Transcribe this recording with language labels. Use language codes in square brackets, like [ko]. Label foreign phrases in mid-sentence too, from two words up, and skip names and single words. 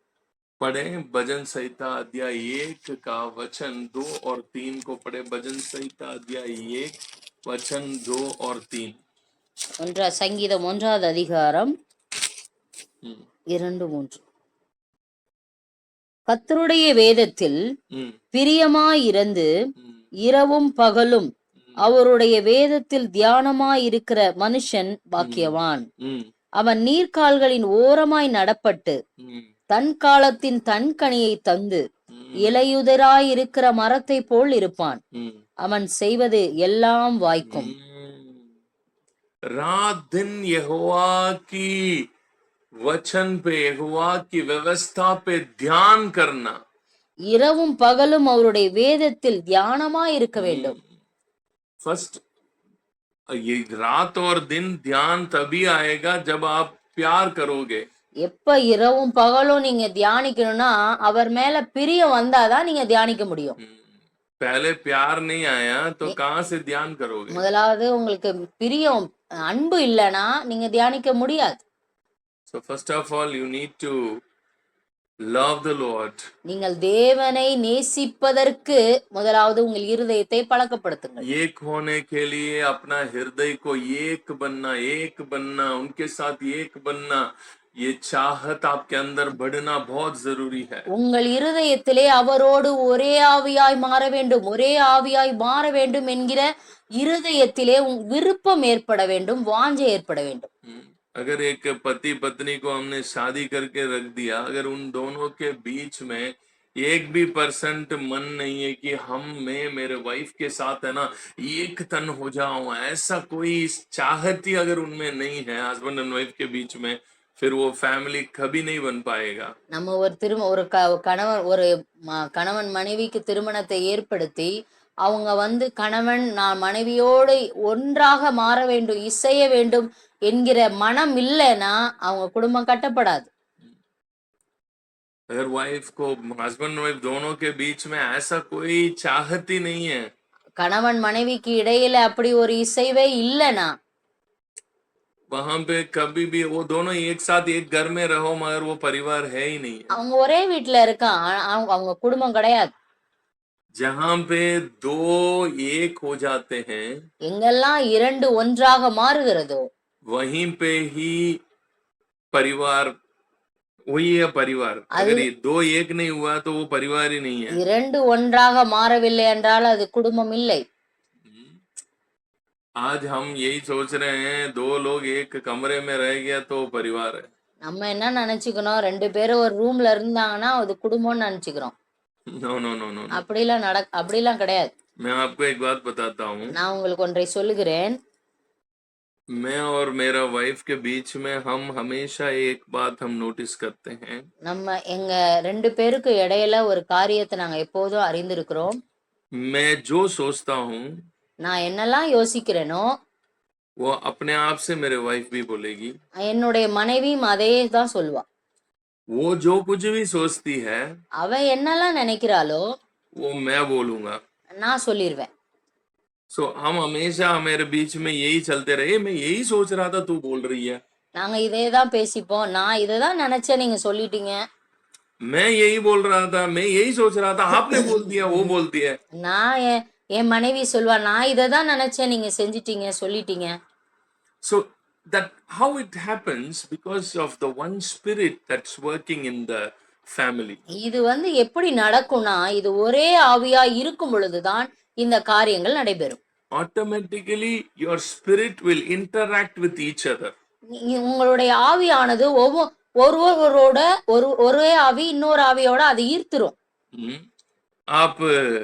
[hi] पढ़े भजन संहिता अध्याय 1 का वचन 2 और 3 को पढ़े। भजन संहिता अध्याय 1 वचन 2 और 3। [ta] சங்கீதம் 1வது அதிகாரம் 2, 3. கர்த்தருடைய வேதத்தில் பிரியமாயிருந்து இரவும் பகலும் அவருடைய வேதத்தில் தியானமாயிருக்கிற மனுஷன் பாக்கியவான். அவன் நீர்க்கால்களின் ஓரமாய் நடப்பட்டு தன் காலத்தின் தன் கனியை தந்து இலையுதிராயிருக்கிற மரத்தை போல் இருப்பான். அவன் செய்வது எல்லாம் வாய்க்கும். [hi] रात दिन यहोवा की वचन पे, यहोवा की व्यवस्था पे ध्यान करना, [ta] இரவும் பகலும் அவருடைய வேதத்தில் தியானமாய் இருக்க வேண்டும். [hi] फर्स्ट ये रात और दिन ध्यान तभी आएगा जब आप प्यार करोगे। [ta] எப்ப இரவும் பகலும் நீங்க தியானிக்கணும்னா அவர் மேல பிரியம் வந்தாதான் நீங்க தியானிக்க முடியும். [hi] पहले प्यार नहीं आया तो कहां से ध्यान करोगे? [ta] முதலாவது உங்களுக்கு பிரியம் அன்பு இல்லனா நீங்க தியானிக்க முடியாது. [en] So first of all you need to love the Lord. [ta] நீங்கள் தேவனை நேசிப்பதற்கு முதலாவது உங்கள் இருதயத்தை பழக்கப்படுத்துங்கள். [hi] एक होने के लिए अपना हृदय को एक बनना, उनके साथ एक बनना, ये चाहत आपके अंदर बढ़ना बहुत जरूरी है। [ta] உங்கள் இருதயத்திலே அவரோடு ஒரே ஆவியாய் மாற வேண்டும், ஒரே ஆவியாய் மாற வேண்டும் என்கிற இருதயத்திலே விருப்பம் ஏற்பட வேண்டும், வாஞ்சை ஏற்பட வேண்டும். [hi] अगर एक पति पत्नी को हमने शादी करके रख दिया, अगर उन दोनों के बीच में 1% मन नहीं है कि मैं मेरे वाइफ के साथ है ना एक तन हो जाऊं, ऐसा कोई चाहत ही अगर उनमें नहीं है [en] husband and wife [hi] के बीच में, फिर वो फैमिली कभी नहीं बन पाएगा. [ta] நம்ம ஒரு கணவன் மனைவிக்கு திருமணத்தை ஏற்படுத்தி அவங்க கணவன் நான் மனைவியோடு ஒன்றாக மாற வேண்டும், இசைய வேண்டும் என்கிற மனம் இல்லைன்னா அவங்க குடும்பம் கட்டப்படாது. [hi] अगर वाइफ को, हस्बैंड वाइफ दोनों के बीच में ऐसा कोई चाहत ही नहीं है, [ta] கணவன் மனைவிக்கு இடையில அப்படி ஒரு இசைவே இல்லைனா [hi] वहां पे कभी भी वो दोनों एक साथ एक घर में रहो मगर वो परिवार है ही नहीं. [ta] அவங்க ஒரே வீட்ல இருக்கான், அவங்க குடும்பம் கிடையாது. [hi] जहां पे दो एक हो जाते हैं, [ta] எங்கெல்லாம் இரண்டு ஒன்றாக மாறுகிறதோ [hi] वहीं पे ही परिवार, वही है परिवार. अगर ये दो एक नहीं हुआ तो वो परिवार ही नहीं है. [ta] இரண்டு ஒன்றாக மாறவில்லை என்றால் அது குடும்பம் இல்லை. [hi] आज हम यही सोच रहे हैं, दो लोग एक कमरे में रह गया तो परिवार है. [ta] நம்ம என்ன நினைச்சுக்கணும், ரெண்டு பேரும் ஒரு ரூம்ல இருந்தாங்கன்னா அது குடும்பம்னு நினைச்சுக்கிறோம். [en] no no no no, [ta] அப்படிலாம் கிடையாது. [hi] मैं आपको एक बात बताता हूँ. [ta] நான் உங்களுக்கு ஒன்றை சொல்லுகிறேன். [hi] मैं और मेरा वाइफ के बीच में हम हमेशा एक बात हम नोटिस करते हैं. [ta] நம்ம எங்க ரெண்டு பேருக்கு இடையில ஒரு காரியத்தை நாங்க எப்போதும் அறிந்திருக்கிறோம். [hi] मैं जो सोचता हूँ [ta] நான் என்னெல்லாம் யோசிக்கிறேனோ [hi] वो अपने आप से मेरे वाइफ भी बोलेगी. [ta] என்னுடைய மனைவியும் அதே தான் சொல்லுவா. [hi] वो जो कुछ भी सोचती है [ta] அவ என்னெல்லாம் நினைக்கிறாளோ [hi] वो मैं बोलूंगा. [ta] நான் சொல்லிடுவேன். [hi] सो हम हमेशा हमारे बीच में यही चलते रहे, मैं यही सोच रहा था तू बोल रही है, [ta] நாங்க இதே தான் பேசிப்போம், நான் இதை தான் நினைச்சேன் நீங்க சொல்லிட்டீங்க, [hi] मैं यही बोल रहा था, मैं यही सोच रहा था, आपने बोल दिया, वो बोलती है. [ta] நான் என் மனைவி சொல்வா நான் இதை தான் நினைச்சேன் நீங்க செஞ்சிட்டீங்க சொல்லிட்டீங்க. [en] So that how it happens because of the one spirit that's working in the family. [ta] இது எப்படி நடக்கும்னா இது ஒரே ஆவியா இருக்கும் பொழுதுதான் இந்த காரியங்கள் நடைபெறும். [en] Automatically your spirit will interact with each other. [ta] உங்களுடைய ஆவியானது ஒருவரோட ஒரே ஆவி இன்னொரு ஆவியோட அது ஈர்த்துரும்.